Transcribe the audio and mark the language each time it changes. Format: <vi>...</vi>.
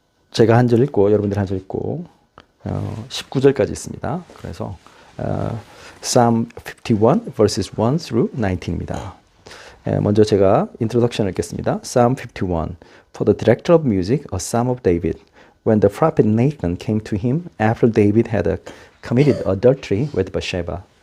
<ko>제가 한 절 읽고 여러분들 한 절 읽고 19절까지 있습니다.</ko> <en>그래서 Psalm 51 verses 1 through 19입니다.</en> <ko>먼저 제가 인트로덕션을 읽겠습니다.</ko> <en>Psalm 51 For the director of music, a psalm of David. When the prophet Nathan came to him after David had committed adultery with Bathsheba.</en>